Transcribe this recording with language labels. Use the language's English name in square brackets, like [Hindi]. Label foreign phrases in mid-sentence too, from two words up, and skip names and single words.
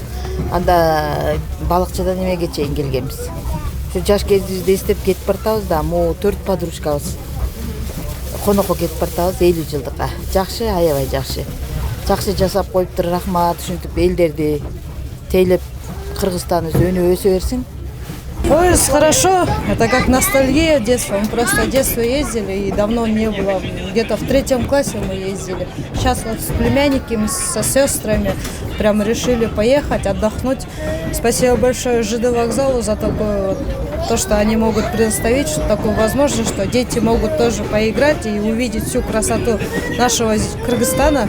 [Kyrgyz] Анда балыкчыдан эмеге чейин келгенбиз. Ушу жаш кезибизди эстеп кетип баратабыз да, могу 4 подружкабыз. Конокко кетип баратабыз 50 жылдыкка. Жакшы, аябай жакшы. Жакшы жасап коюптур, рахмат, ушинтип элдерди тейлеп Кыргызстаныбыз өнүп өсө берсин. [Russian] Поезд хорошо, это как ностальгия детства. Мы просто в детство ездили и давно не было. Где-то в 3 классе мы ездили. Сейчас вот с племянниками, со сестрами прям решили поехать, отдохнуть. Спасибо большое ЖД вокзалу за такое вот, то, что они могут предоставить, что такую возможность, что дети могут тоже поиграть и увидеть всю красоту нашего Кыргызстана.